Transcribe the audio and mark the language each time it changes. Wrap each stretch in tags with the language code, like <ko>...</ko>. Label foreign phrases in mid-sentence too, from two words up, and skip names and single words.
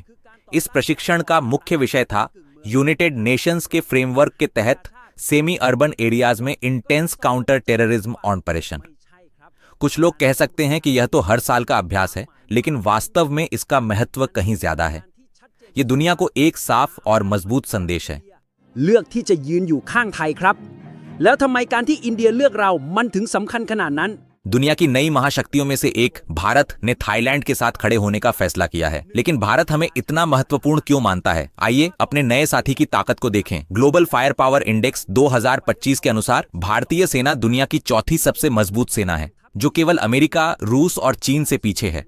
<hi>इस प्रशिक्षण का मुख्य विषय था यूनाइटेड नेशंस के फ्रेमवर्क के तहत</hi> <en>semi urban areas</en> <hi>में</hi> <en>intense counter terrorism operation.</en> <hi>कुछ लोग कह सकते हैं कि यह तो हर साल का अभ्यास है, लेकिन वास्तव में इसका महत्व कहीं ज्यादा है। ये दुनिया को एक साफ और मजबूत संदेश है।</hi> <th>เลือกที่จะยืนอยู่ข้างไทยครับ แล้วทำไมการที่อินเดียเลือกเรามันถึงสำคัญขนาดนั้น</th> <hi>दुनिया की नई महाशक्तियों में से एक भारत ने थाईलैंड के साथ खड़े होने का फैसला किया है। लेकिन भारत हमें इतना महत्वपूर्ण क्यों मानता है? आइए अपने नए साथी की ताकत को देखें। ग्लोबल फायर पावर इंडेक्स 2025 के अनुसार भारतीय सेना दुनिया की चौथी सबसे मजबूत सेना है, जो केवल अमेरिका, रूस और चीन से पीछे है।</hi>